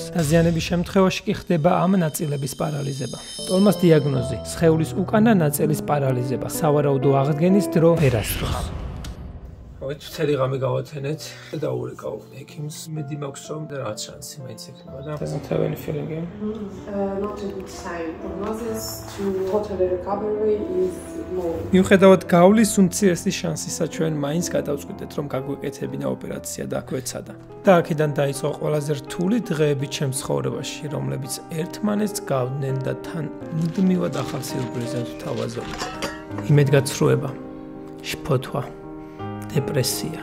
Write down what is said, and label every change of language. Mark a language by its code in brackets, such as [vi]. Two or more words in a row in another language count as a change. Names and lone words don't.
[ka] დაზიანების შემთხვევაში კი ხდება ამ ნაწილების პარალიზება. ტოლმას დიაგნოზი: სხეულის უკანა ნაწილის პარალიზება. სავარაუდო აღდგენის დრო ვერასდროს. მთელი ღამე გავათენეთ და დაურეკავ ექიმს. მედი მაქვს რომ რაღაც შანსი მაინც ექნება და [en] doesn't have any feeling in. Not a good sign. Prognosis to total recovery is low. [ka] მიუხედავად გავლის უმცირესი შანსისა, ჩვენ მაინც გადავწყვიტეთ, რომ გაგვეკეთებინა ოპერაცია და გვეცადა. და აქედან დაიწყო ყველაზე რთული დღეები ჩემს ცხოვრებაში, რომლებიც ერთმანეთს გავდნენ და თან მუდმივად ახალ სიურპრიზებს ვთავაზობთ. იმედგაცრუება, შფოთვა, დეპრესია.